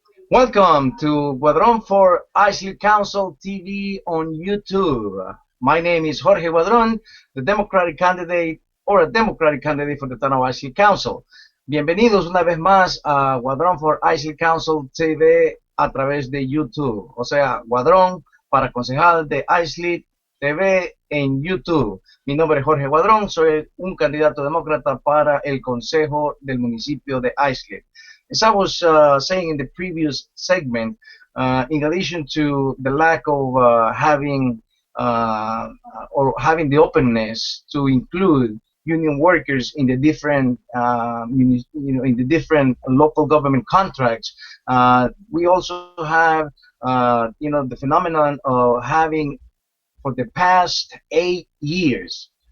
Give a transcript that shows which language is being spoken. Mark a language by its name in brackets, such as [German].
[English] Welcome to Guadron for Islip Council TV on YouTube. My name is Jorge Guadron, the Democratic candidate or a Democratic candidate for the town of Islip Council. [Spanish] Bienvenidos una vez más a Guadron for Islip Council TV a través de YouTube. O sea, Guadron para concejal de Islip TV en YouTube. Mi nombre es Jorge Guadron, soy un candidato demócrata para el consejo del municipio de Islip. [English] As I was saying in the previous segment, in addition to the lack of having the openness to include union workers in the different in the different local government contracts, we also have the phenomenon of having for the past 8 years,